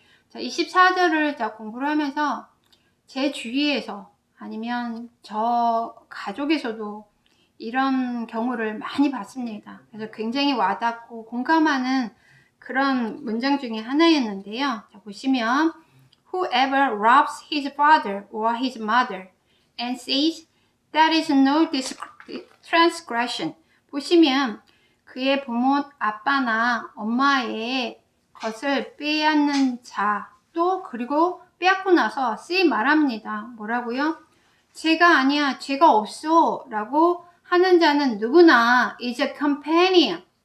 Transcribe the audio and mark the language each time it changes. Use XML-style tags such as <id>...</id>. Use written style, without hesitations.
<ko>자, 24절을 자 공부를 하면서 제 주위에서 아니면 저 가족에서도 이런 경우를 많이 봤습니다. 그래서 굉장히 와닿고 공감하는 그런 문장 중에 하나였는데요. 자, 보시면</ko> <en>whoever robs his father or his mother and says that is no transgression.</en> <ko>보시면 그의 부모 아빠나 엄마의 것을 빼앗는 자, 또 그리고 빼앗고 나서 say 말합니다. 뭐라고요? 죄가 아니야, 죄가 없어 라고 하는 자는 누구나</ko> <en>is a companion.</en>